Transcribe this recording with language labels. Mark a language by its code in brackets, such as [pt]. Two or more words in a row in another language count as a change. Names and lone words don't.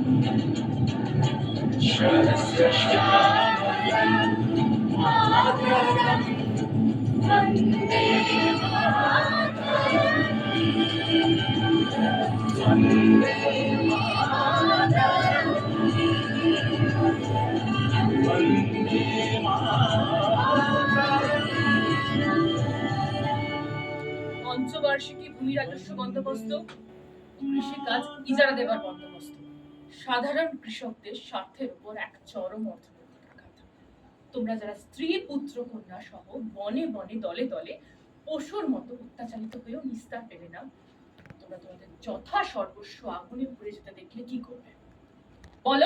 [sa] शरस्य श्यामलम् मातरं वन्दे मातरम् वन्दे मातरम् वन्दे मातरम्। [bn] পঞ্চবার্ষিকী ভূমি রাজস্ব বন্দোবস্ত, কৃষিকাজ ইজারা দেবার বন্দোবস্ত, সাধারণ কৃষকদের স্বার্থের উপর এক চরম অর্থনৈতিক আঘাত। তোমরা যারা স্ত্রী পুত্র কন্যা সহ বনে বনে দলে দলে পশুর মতো অত্যাচারিত হয়েও নিস্তার পেলে না, তোমরা তোমাদের যথা সর্বস্ব আগুনে পুড়ে যেতে দেখলে কি করবে বলো?